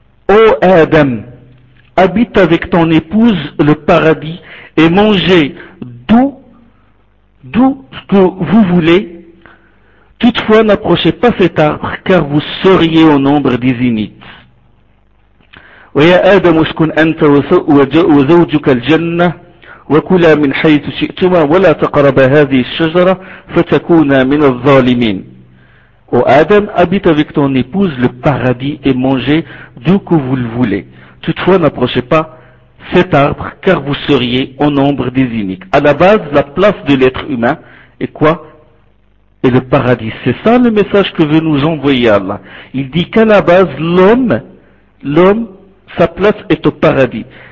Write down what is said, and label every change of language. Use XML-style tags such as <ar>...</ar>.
<fr>Ô Adam, habite avec ton épouse le paradis et mangez d'où ce que vous voulez. Toutefois, n'approchez pas cet arbre, car vous seriez au nombre des inuits.</fr> <ar>وَيَا آدَمُ اسْكُنْ أَنْتَ وَزَوْجُكَ الْجَنَّةَ وَكُلَا مِنْ حَيْثُ شِئْتُمَا وَلَا تَقْرَبَا هَذِهِ الشَّجَرَةَ فَتَكُونَا مِنَ الظَّالِمِينَ.</ar> <fr>Ô Adam, habite avec ton épouse le paradis et mangez d'où que vous le voulez. Toutefois, n'approchez pas cet arbre, car vous seriez au nombre des iniques. À la base, la place de l'être humain est quoi? Et le paradis. C'est ça le message que veut nous envoyer Allah. Il dit qu'à la base, l'homme, sa place est au paradis.</fr>